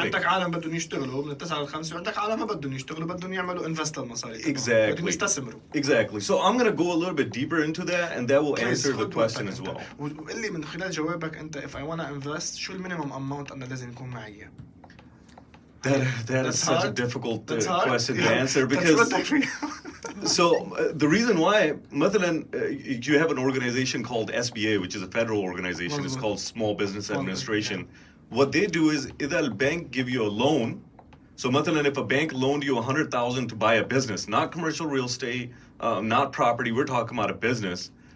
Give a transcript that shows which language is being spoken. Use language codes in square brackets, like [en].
[ar] عندك عالم بدهم يشتغلوا من 9 ل 5 وعندك عالم ما بدهم يشتغلوا بدهم يعملوا invest المصاري. [en] Exactly. [ar] بدهم يستثمروا. [en] Exactly. So I'm going to go a little bit deeper into that, and that will answer the question as well. [ar] وقل لي من خلال جوابك انت [en] if I want to invest [ar] شو المينيمم اماونت انا لازم يكون معي؟ [en] That is such a difficult question to answer, because so the reason why, [ar] مثلا, [en] you have an organization called SBA, which is a federal organization. It's called Small Business Administration. What they do is, if a bank give you a loan, so [ar] مثلا, [en] if a bank loaned you $100,000 to buy a business, not commercial real estate, not property, we're talking about a business.